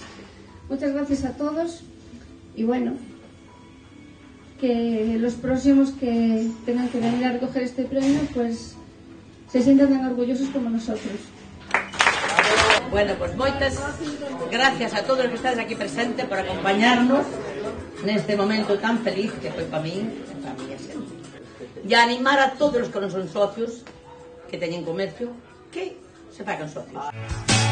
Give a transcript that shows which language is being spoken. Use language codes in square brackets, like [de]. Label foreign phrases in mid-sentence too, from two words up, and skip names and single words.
[es] Muchas gracias a todos y bueno, que los próximos que tengan que venir a recoger este premio pues se sientan tan orgullosos como nosotros. [gl] Bueno, pues moitas gracias a todos os que estades aquí presentes por acompañarnos neste momento tan feliz que foi para min e para a miña xente. E animar a todos os que non son socios, que teñen comercio, que se fagan socios.